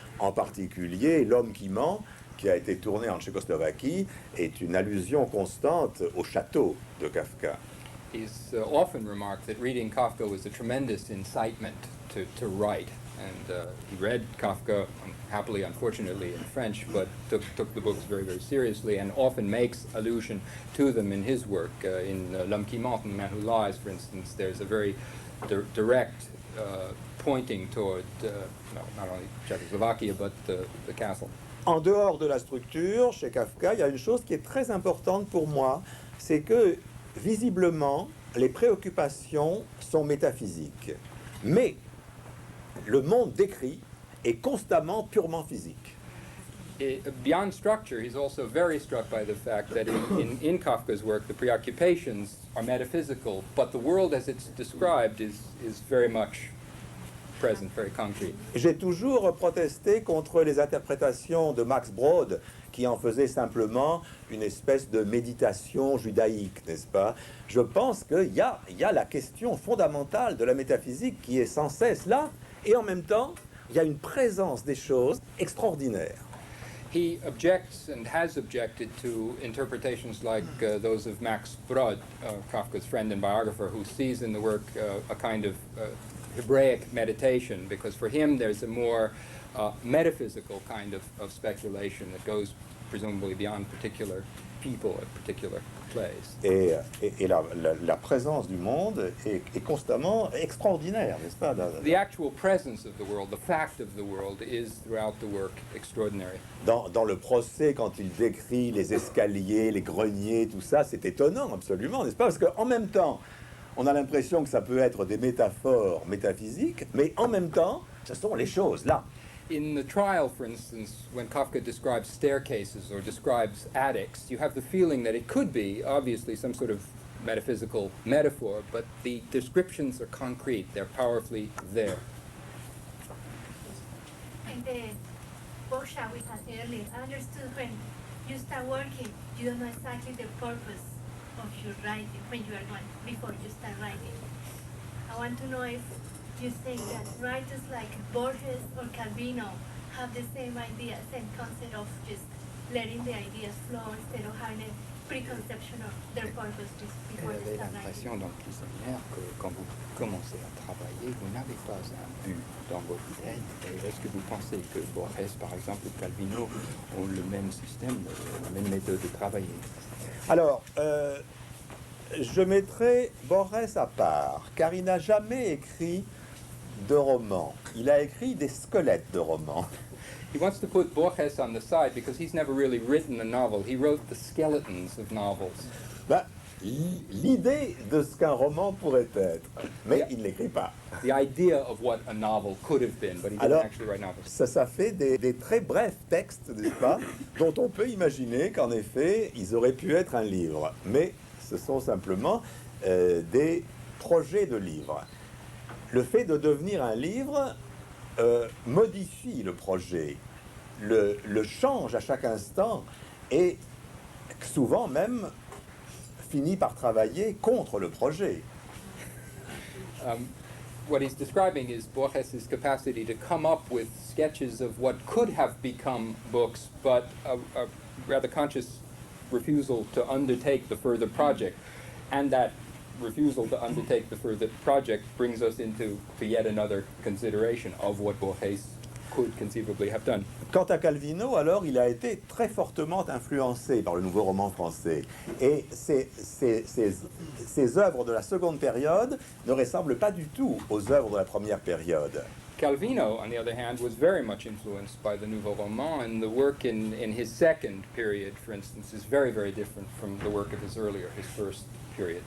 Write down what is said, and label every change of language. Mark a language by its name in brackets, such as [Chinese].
[French] En particulier, L'homme qui ment, qui a été tourné en Tchécoslovaquie, est une allusion constante au château de Kafka. [English] He's often remarked that reading Kafka was a tremendous incitement to write. And he read Kafka, happily, unfortunately, in French, but took the books very, very seriously and often makes allusion to them in his work. In L'homme qui ment, The Man Who Lies, for instance, there's a very direct pointing toward not only Czechoslovakia, but the castle. [French] En dehors de la structure, chez Kafka, il y a une chose qui est très importante pour moi, c'est que, visiblement, les préoccupations sont métaphysiques. Mais le monde décrit est constamment purement physique. [English] Beyond structure, he's also very struck by the fact that in Kafka's work, the preoccupations are metaphysical, but the world as it's described is very much present, very concrete. [French] J'ai toujours protesté contre les interprétations de Max Brod qui en faisaient simplement une espèce de méditation judaïque, n'est-ce pas? Je pense qu'il y a la question fondamentale de la métaphysique qui est sans cesse là, et en même temps, il y a une présence des choses extraordinaires. [English] He objects and has objected to interpretations like those of Max Brod, Kafka's friend and biographer, who sees in the work a kind of Hebraic meditation, because for him there's a more metaphysical kind of speculation that goes presumably beyond particular people or particular plays. [French] Et la présence du monde est constamment extraordinaire, n'est-ce pas? [English] The actual presence of the world, the fact of the world, is throughout the work extraordinary. [French] Dans le procès, quand il décrit les escaliers, les greniers, tout ça, c'est étonnant, absolument, n'est-ce pas? Parce qu'en même temps, on a l'impression que ça peut être des métaphores métaphysiques, mais en même temps, ce sont les choses, là. [English] In the trial, for instance, when Kafka describes staircases or describes attics, you have the feeling that it could be, obviously, some sort of metaphysical metaphor, but the descriptions are concrete, they're powerfully there. In the workshop we had earlier, I understood when you start working, you don't know exactly the purpose of your writing, when you are going, before you start writing. I want to know if you think that writers like Borges or Calvino have the same idea, same concept of just letting the ideas flow instead of having a preconception of their purpose just before [French] Elle [English] they [French] avait [English] start writing. [French] l'impression, donc, prisonnière, que quand vous commencez à travailler, vous n'avez pas un but dans votre tête. Et est-ce que vous pensez que Borges, par exemple, ou Calvino ont le même système, la même méthode de travailler? Alors, je mettrai Borges à part, car il n'a jamais écrit de romans. Il a écrit des squelettes de romans. [English] He wants to put Borges on the side because he's never really written a novel. He wrote the skeletons of novels. [French] Ben, l'idée de ce qu'un roman pourrait être, mais il ne l'écrit pas. [English] The idea of what a novel could have been, but he doesn't [French] Alors, [English] actually write novels. [French] ça fait des très brefs textes, n'est-ce pas, dont on peut imaginer qu'en effet, ils auraient pu être un livre. Mais ce sont simplement des projets de livres. Le fait de devenir un livre modifie le projet, le change à chaque instant et souvent même finit par travailler contre le projet. [English] What he's describing is Borges' capacity to come up with sketches of what could have become books, but a rather conscious refusal to undertake the further project. And that refusal to undertake the further project brings us into yet another consideration of what Borges could conceivably have done. [French] Quant à Calvino, alors, il a été très fortement influencé par le nouveau roman français. Et ses œuvres de la seconde période ne ressemblent pas du tout aux œuvres de la première période. [English] Calvino, on the other hand, was very much influenced by the Nouveau Roman, and the work in his second period, for instance, is very, very different from the work of his earlier, his first period.